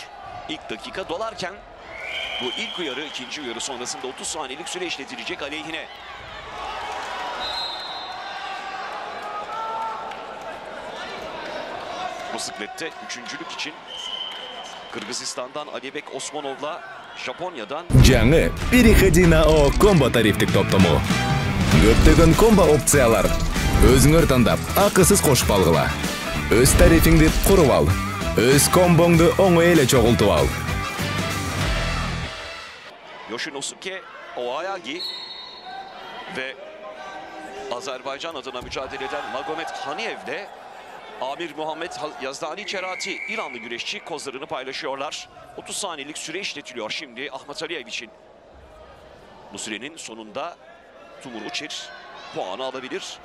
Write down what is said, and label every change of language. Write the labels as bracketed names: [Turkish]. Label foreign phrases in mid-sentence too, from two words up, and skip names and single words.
[Turkish] İlk dakika dolarken bu ilk uyarı, ikinci uyarı sonrasında 30 saniyelik süre işletilecek aleyhine. Bisiklette üçüncülük için Kırgızistan'dan Alibek Osmanov'la Japonya'dan [Kyrgyz] Жаңы [Russian] Переходи на [Kyrgyz] ООО Комбо тарифтик топтому. Көптөгөн комбо опциялар. Өзүңөр тандап, акысыз кошуп алгыла. Өз тарифиңди куруп ал. Өз комбоңду оңой эле чогултуп ал. [Turkish] Yoshinosuke Oayagi ve Azerbaycan adına mücadele eden Magomed Haniyev'le Amir Muhammed Yazdani Çerati, İranlı güreşçi, kozlarını paylaşıyorlar. 30 saniyelik süre işletiliyor şimdi Ahmet Aliyev için. Bu sürenin sonunda Tumuroçir puanı alabilir.